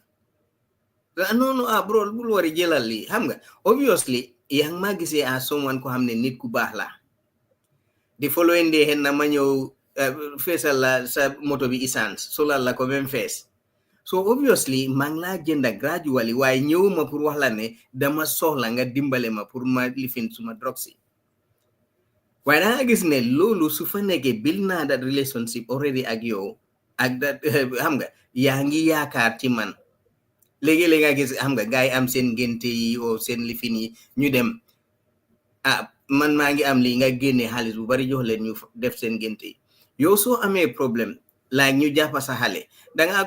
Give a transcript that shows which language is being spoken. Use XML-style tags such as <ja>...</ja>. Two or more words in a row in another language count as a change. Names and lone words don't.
<wo>non bro bul wari jëlal li xam nga obviously yaa ngi ma gisee</wo> <en>as someone</en> <wo>ko xam ne nit ku baax la</wo> <en>the following day</en> <wo>xen na ma ñëw feesal la sa moto bi essence solal la ko même</wo> <en>fees so obviously</en> <wo>maa ngi laa jënda gradually waaye ñëwuma pour wax la ne dama soxla nga dimbale ma pour ma lifin suma drogue si waaye da nga gis ne loolu su fa nekkee build naa</wo> <en>that relationship already</en> <wo>ak yow ak that xam nga yaa ngi yaakaar ci man léegi-léegi nga gis xam nga gars yi am seen ngénte yi o seen lifin yi ñu dem man maa ngi am lii nga génne xaalis bu bari jox leen ñu def seen ngénte yi yow soo amee problème like ñu jàppa sa xale danga</wo>